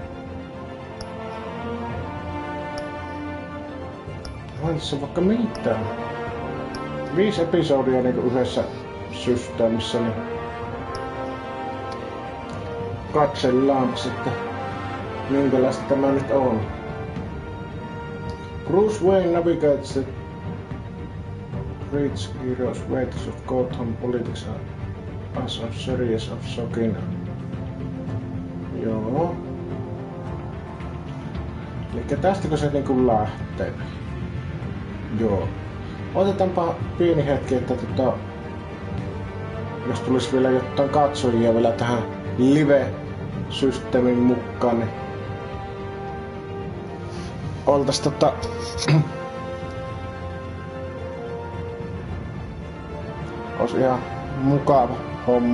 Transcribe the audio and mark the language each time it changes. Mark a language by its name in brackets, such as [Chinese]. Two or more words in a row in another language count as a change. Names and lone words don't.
[Finnish] Vai tässä vaikka mitään? 5 episodia niinku yhdessä systeemissä, niin katsellaan sitten minkälaista tämä nyt on. [English] Bruce Wayne navigates the rich heroes ways of Gotham politics as a series of shocking. [Finnish] Joo. Elikkä tästäkö se niinku lähtee? Joo. Otetaanpa pieni hetki, että jos tulisi vielä jotain katsojia vielä tähän live-systeemin mukaan, niin oltais ois ihan mukava homma.